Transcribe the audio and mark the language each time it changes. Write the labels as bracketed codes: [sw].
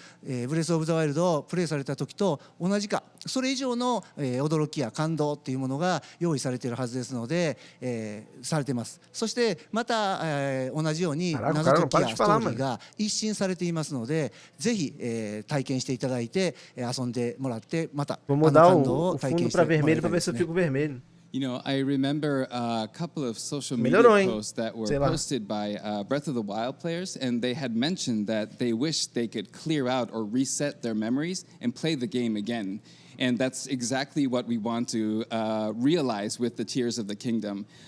[ja] ブレスオブザワイルドをプレイされた時と同じかそれ以上の、驚きや感動っていうものが用意されているはずですので、されてます。そしてまた、同じように謎解きやストーリーが一新されていますので、ぜひ、体験していただいて、遊んでもらってまた [pt] Vou mudar o fundo pra vermelho pra ver se eu fico vermelho. [en] You know, I remember a couple of social media [pt] Melhorou, hein? [en] posts that were [pt] Sei lá. [en] posted by Breath of the Wild players, and they had mentioned that they wish they could clear out or reset their memories and play the game again. And that's exactly what we want to realize with the Tears of the Kingdom.